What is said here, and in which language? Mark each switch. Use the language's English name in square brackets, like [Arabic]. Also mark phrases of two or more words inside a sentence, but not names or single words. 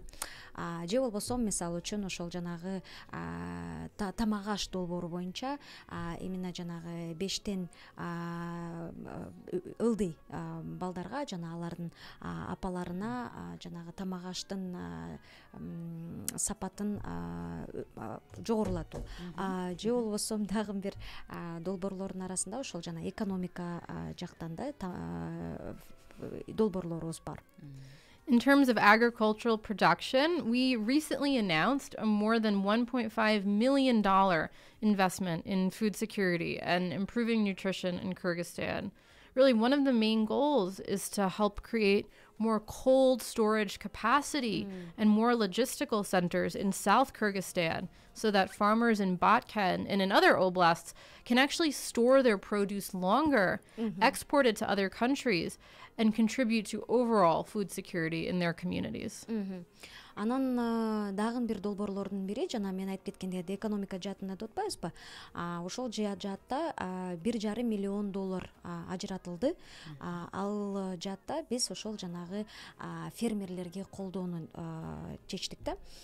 [Kyrgyz] Же болбосо мисалы үчүн ошол жанагы тамак аш долбоору боюнча именно жанагы 5тен ылдый балдарга жана алардын апаларына жанагы тамак аштын сапатын жогорулатуу. Же болбосо дагы бир долбоорлордун арасында ошол жана экономика жактан да долбоорлорубуз бар. [English] In terms of agricultural production, we recently announced a more than $1.5 million investment in food security and improving nutrition in Kyrgyzstan. really one of the main goals is to help create more cold storage capacity and more logistical centers in South Kyrgyzstan so that farmers in Batken and in other oblasts can actually store their produce longer, export it to other countries, and contribute to overall food security in their communities. [Kyrgyz] Анан дагы бир долбоорлордун бири жана мен айтып кеткендей экономика жаатында деп атпайбызбы? Ошол жаатта $1,5 миллион ажыратылды. Ал жаатта биз ошол жанагы фермерлерге колдоону чечтик да.